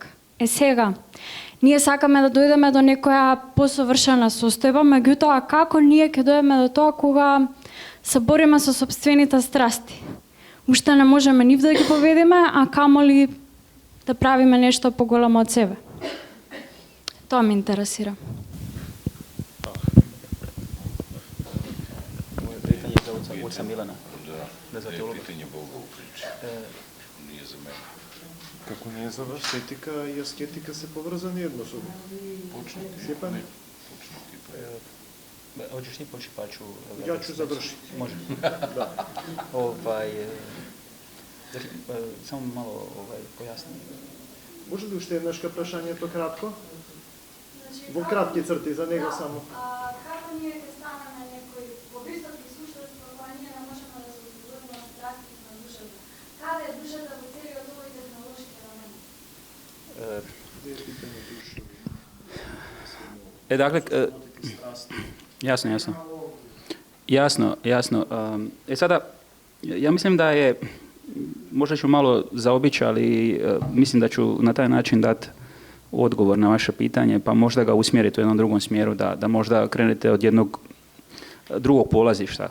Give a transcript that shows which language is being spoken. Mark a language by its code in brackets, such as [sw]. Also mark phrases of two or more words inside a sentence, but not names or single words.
[mk] Сега, ние сакаме да дојдеме до некоја посовршена состојба, меѓутоа како ние ќе дојдеме до тоа кога се бориме со сопствените страсти? Уште не можеме нив да ги поведеме, а камоли да правиме нешто поголемо од себе. Тоа ме интересира. [hr] Moje pitanje je za oca Milana. Da za teologa. [mk] Питање Бога упричи. Не е за мене. Како не е за вас, етика и аскетика се поврзани едно со друго. Почни. Сепа не. [hr] Hoćeš ti poći pa ću... Ja ću završiti. Može. Da. Samo malo pojasnim. [mk] Може ли уште еднашка прашањето кратко? Во кратки црти за него само. Како ние ќе станеме некои повисоки суштинства кога ние не можеме да се ослободиме од страстите на душата? Каде е душата во целиот овој технолошки елемент? [hr] Dakle, jasno. Sada, ja mislim da je, možda ću malo zaobići, ali mislim da ću na taj način dati odgovor na vaše pitanje, pa možda ga usmjeriti u jednom drugom smjeru, da možda krenete od jednog drugog polazišta.